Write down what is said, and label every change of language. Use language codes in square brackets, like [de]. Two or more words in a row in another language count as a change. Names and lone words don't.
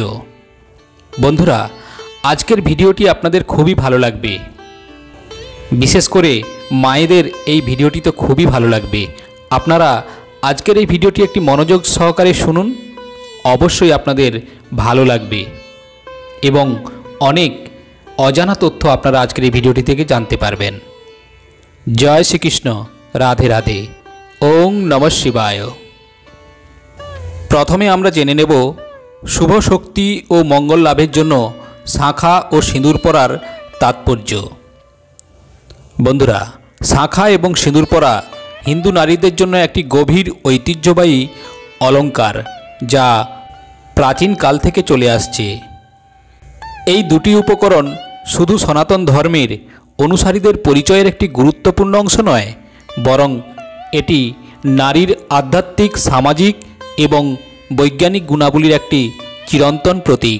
[bn] বন্ধুরা, আজকের ভিডিওটি আপনাদের খুবই ভালো লাগবে, বিশেষ করে মায়েদের এই ভিডিওটি তো খুবই ভালো লাগবে। আপনারা আজকের এই ভিডিওটি একটি মনোযোগ সহকারে শুনুন, অবশ্যই আপনাদের ভালো লাগবে এবং অনেক অজানা তথ্য আপনারা আজকের এই ভিডিওটি থেকে জানতে পারবেন। [hi] जय श्री कृष्ण, राधे राधे, ओम नमः शिवाय। [bn] প্রথমে আমরা জেনে নেব শুভ শক্তি ও মঙ্গল লাভের জন্য শাঁখা ও সিঁদুর পরার তাৎপর্য। बंधुरा, শাঁখা এবং সিঁদুর পরা হিন্দু নারীদের জন্য একটি গভীর ঐতিহ্যবাহী অলংকার যা প্রাচীন কাল থেকে চলে আসছে। এই দুটি উপকরণ শুধু সনাতন ধর্মের অনুসারীদের পরিচয়ের একটি গুরুত্বপূর্ণ অংশ নয়, বরং এটি নারীর আধ্যাত্মিক, সামাজিক এবং বৈজ্ঞানিক গুণাবলীর একটি চিরন্তন প্রতীক।